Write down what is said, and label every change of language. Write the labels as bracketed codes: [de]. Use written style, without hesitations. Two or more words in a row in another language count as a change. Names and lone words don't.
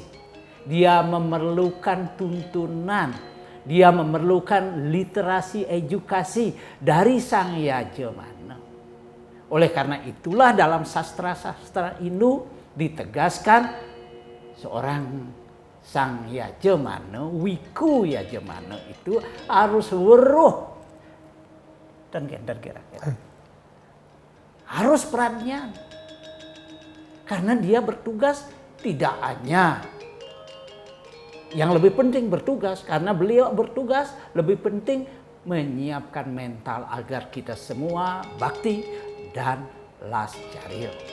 [id] Dia memerlukan tuntunan, dia memerlukan literasi edukasi dari sang yajamana. Oleh karena itulah dalam sastra-sastra Hindu ditegaskan seorang sang yajamana, wiku yajamana itu harus weruh dan kira-kira. Harus perannya. Karena dia bertugas tidak hanya yang lebih penting bertugas, karena beliau bertugas lebih penting menyiapkan mental agar kita semua bakti dan lascarya.